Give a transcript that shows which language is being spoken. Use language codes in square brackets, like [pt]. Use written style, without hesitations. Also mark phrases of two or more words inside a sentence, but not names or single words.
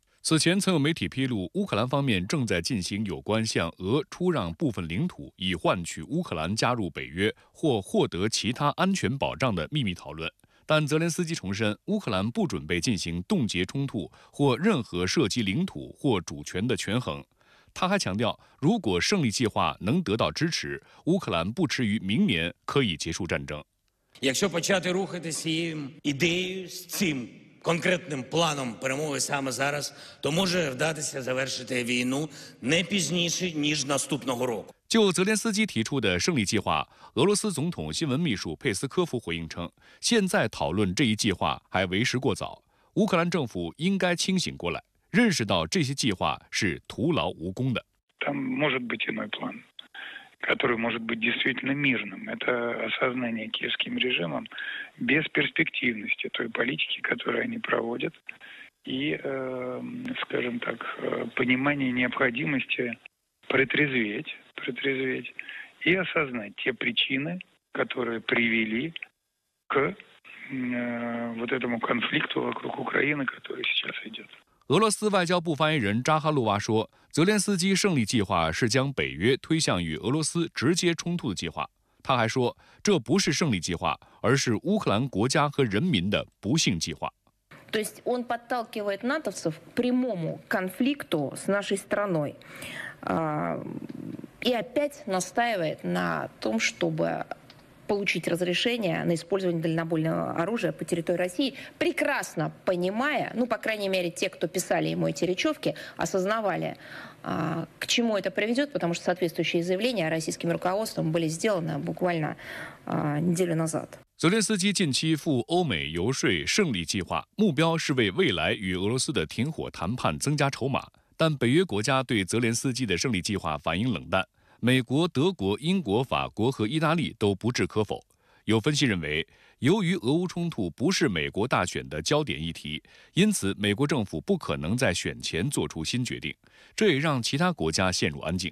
[zh] 此前曾有媒体披露，乌克兰方面正在进行有关向俄出让部分领土，以换取乌克兰加入北约或获得其他安全保障的秘密讨论。但泽连斯基重申，乌克兰不准备进行冻结冲突或任何涉及领土或主权的权衡。他还强调，如果胜利计划能得到支持，乌克兰不迟于明年可以结束战争。 [uk] Якщо почати рухатися цією ідеєю, з цим конкретним планом перемоги саме зараз, то може вдатися завершити війну не пізніше, ніж наступного року. [zh] 就泽连斯基提出的胜利计划，俄罗斯总统新闻秘书佩斯科夫回应称，现在讨论这一计划还为时过早，乌克兰政府应该清醒过来，认识到这些计划是徒劳无功的。 [ru] Там может быть иной план, который может быть действительно мирным. Это осознание киевским режимом бесперспективности той политики, которую они проводят, и, скажем так, понимание необходимости протрезветь и осознать те причины, которые привели к вот этому конфликту вокруг Украины, который сейчас идет. [zh] 俄罗斯外交部发言人扎哈洛娃说，泽连斯基胜利计划是将北约推向与俄罗斯直接冲突的计划。他还说，这不是胜利计划，而是乌克兰国家和人民的不幸计划。 [ru] То есть он подталкивает натовцев к прямому конфликту с нашей страной и опять настаивает на том, чтобы получить разрешение на использование дальнобойного оружия по территории России, прекрасно понимая, ну, по крайней мере, те, кто писали ему эти речевки, осознавали, к чему это приведет, потому что соответствующие заявления российским руководством были сделаны буквально неделю назад. [zh] 泽连斯基近期赴欧美游说胜利计划，目标是为未来与俄罗斯的停火谈判增加筹码。但北约国家对泽连斯基的胜利计划反应冷淡，美国、德国、英国、法国和意大利都不置可否。有分析认为，由于俄乌冲突不是美国大选的焦点议题，因此美国政府不可能在选前做出新决定，这也让其他国家陷入安静。